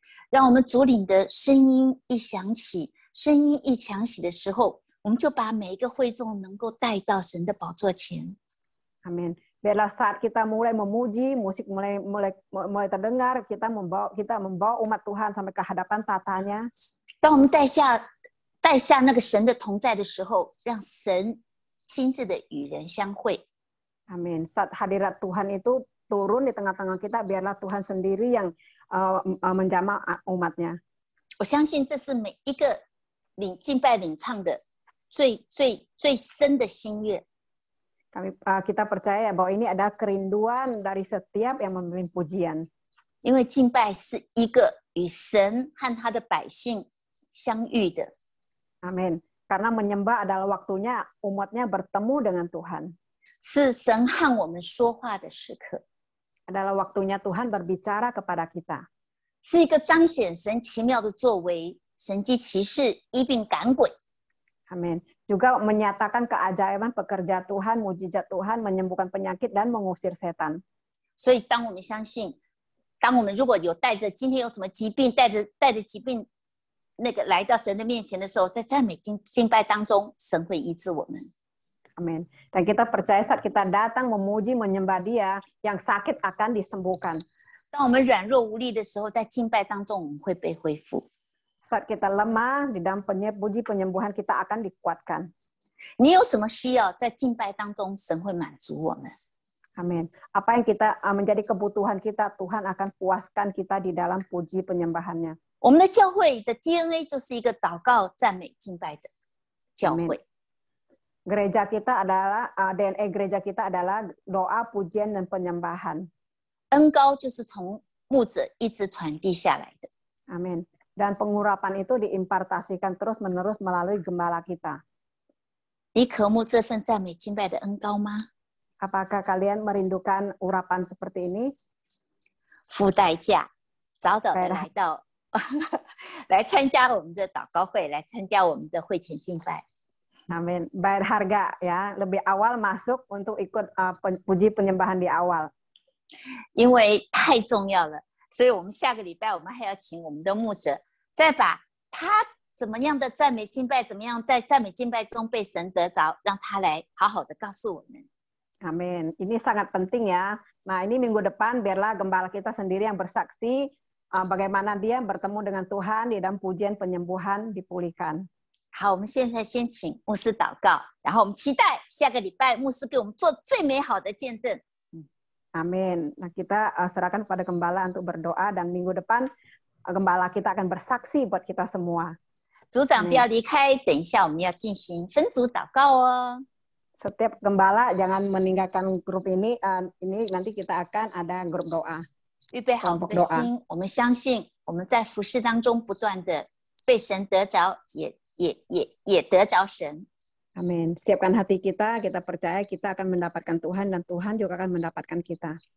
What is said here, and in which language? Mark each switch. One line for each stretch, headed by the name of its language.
Chinese: 让我们主领的声音一响起，声音一响起的时候，我们就把每一个会众能够带到神的宝座前。
Indonesian: Amin. Biarlah saat kita mulai memuji, musik mulai terdengar, kita membawa umat Tuhan sampai ke hadapan tatanya.
Chinese: 当我们带下那个神的同在的时候，让神亲自的与人相会。
Indonesian: Amin. Saat hadirat Tuhan itu turun di tengah-tengah kita, biarlah Tuhan sendiri yang menjamah umatnya.
Chinese: 我相信这是每一个敬拜领唱的最深的心愿。
Indonesian: Kita percaya bahwa ini ada kerinduan dari setiap yang memimpin pujian.
Chinese: 因为敬拜是一个与神和他的百姓相遇的。
Indonesian: Amin. Karena menyembah adalah waktunya umatnya bertemu dengan Tuhan.
Chinese: 是神和我们说话的时刻。
Indonesian: Adalah waktunya Tuhan berbicara kepada kita.
Chinese: 是一个彰显神奇妙的作为，神迹奇事，医病赶鬼。
Indonesian: Amin. Juga menyatakan keajaiban pekerja Tuhan, mujizat Tuhan, menyembuhkan penyakit dan mengusir setan.
Chinese: 所以，当我们相信，当我们如果有带着今天有什么疾病，带着疾病那个来到神的面前的时候，在赞美敬拜当中，神会医治我们。
Indonesian: Amin. Dan kita percaya saat kita datang memuji, menyembah Dia, yang sakit akan disembuhkan.
Chinese: 当我们软弱无力的时候，在敬拜当中，我们会被恢复。
Indonesian: Saat kita lemah, di dalam puji penyembuhan kita akan dikuatkan.
Chinese: 你有什么需要，在敬拜当中，神会满足我们。
Indonesian: Amin. Apa yang kita menjadi kebutuhan kita, Tuhan akan puaskan kita di dalam puji penyembahannya.
Chinese: 我们的教会的 DNA 就是一个祷告、赞美、敬拜的教会。
Indonesian: Gereja kita adalah DNA gereja kita adalah doa, pujian dan penyembahan.
Chinese: 恩膏就是从牧者一直传递下来的。
Indonesian: Amin. Dan pengurapan itu diimpartasikan terus-menerus melalui gembala kita.
Chinese: 你渴慕这份赞美敬拜的恩膏吗？
Indonesian: Apakah kalian merindukan urapan seperti ini?
Chinese: 付代价，早早的来到，来参加我们的祷告会，来参加我们的会前敬拜。
Indonesian: Amin. Bayar harga ya, lebih awal masuk untuk ikut puji penyembahan di awal.
Chinese: 因为太重要了，所以我们下个礼拜我们还要请我们的牧者，再把他怎么样的赞美敬拜，怎么样在赞美敬拜中被神得着，让他来好好的告诉我们。
Indonesian: Amin. Ini sangat penting ya. Nah, ini minggu depan biarlah gembala kita sendiri yang bersaksi bagaimana dia bertemu dengan Tuhan di dalam pujian penyembuhan dipulihkan.
Chinese: 好，我们现在先请牧师祷告，然后我们期待下个礼拜牧师给我们做最美好的见证。
Indonesian: Amin. Nah, kita serahkan kepada gembala untuk berdoa dan minggu depan gembala kita akan bersaksi buat kita semua.
Chinese: 组长不要离开，等一下我们要进行分组祷告哦。
Indonesian: Setiap gembala jangan meninggalkan grup ini. Ini nanti kita akan ada grup doa.
Chinese: 预备好我们的心，我们相信我们在服事当中不断的被神得着，也得着神。
Indonesian: Amin. Siapkan hati kita, kita percaya kita akan mendapatkan Tuhan dan Tuhan juga akan mendapatkan kita.